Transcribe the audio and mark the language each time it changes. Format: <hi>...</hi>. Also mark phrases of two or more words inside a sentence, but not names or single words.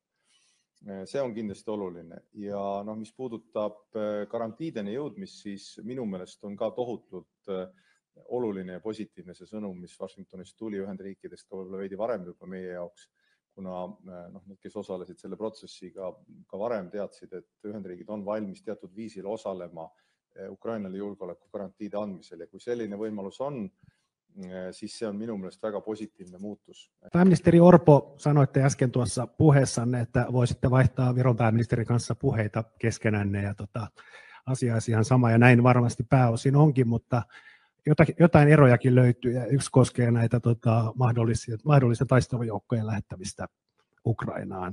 <et>See on kindlasti oluline ja mis puudutab garantiideni jõudmist, siis minu meelest on ka tohutult oluline ja positiivne see sõnum, mis Washingtonist tuli Ühendriikidest ka võib-olla veidi varem juba meie jaoks, kuna need, kes osalesid selle protsessiga ka varem teadsid, et Ühendriigid on valmis teatud viisil osalema Ukrainale julgeolekugarantiide andmisel ja kui selline võimalus on, siis see on minu mielestä väga</et> <fi>positiivinen muutos. Pääministeri Orpo, sanoitte äsken tuossa puheessanne, että voisitte vaihtaa Viron pääministerin kanssa puheita keskenänne ja asia olisi ihan sama ja näin varmasti pääosin onkin, mutta jotain erojakin löytyy ja yksi koskee näitä mahdollisia taistelujoukkojen lähettämistä Ukrainaan.</fi>